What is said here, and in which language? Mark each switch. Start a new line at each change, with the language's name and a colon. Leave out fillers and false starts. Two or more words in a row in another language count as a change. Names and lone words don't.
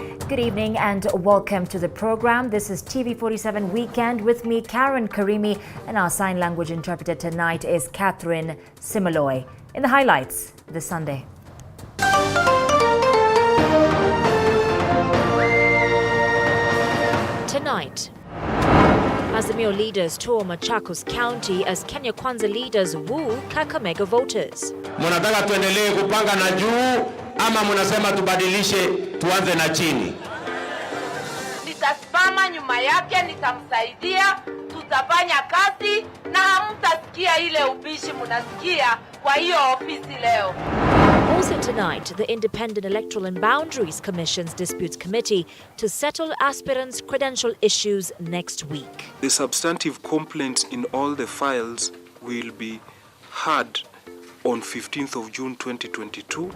English: Good evening and welcome to the program. This is TV47 Weekend with me, Karen Karimi, and our sign language interpreter tonight is Catherine Simaloy. In the highlights this Sunday. Tonight, Azimio leaders tour Machakos County as Kenya Kwanza leaders woo Kakamega voters.
Swahili: Munataka tuendelee kupanga na juu ama munasema tubadilishe tuanze na chini? Nitasimama nyuma yake, nitamsaidia, tutafanya kazi na hamtasikia ile ubishi munasikia kwa hiyo ofisi leo.
English: Also tonight, the Independent Electoral and Boundaries Commission's Disputes Committee to settle aspirants' credential issues next week. The substantive complaints in all the files will be heard on 15th of June 2022.